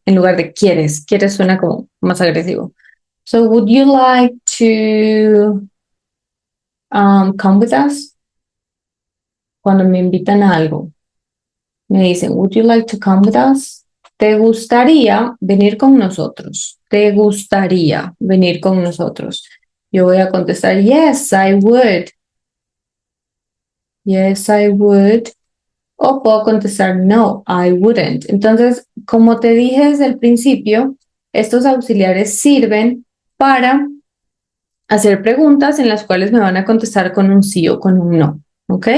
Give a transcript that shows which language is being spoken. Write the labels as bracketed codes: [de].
[es] En lugar de quieres. Quieres suena como más agresivo. [en] So, would you like to come with us? [es] Cuando me invitan a algo, me dicen, would you like to come with us? ¿Te gustaría venir con nosotros? ¿Te gustaría venir con nosotros? [en] Yo voy a contestar, yes, I would. Yes, I would. [es] O puedo contestar, no, I wouldn't. Entonces, como te dije desde el principio, estos auxiliares sirven para hacer preguntas en las cuales me van a contestar con un sí o con un no. ¿Ok?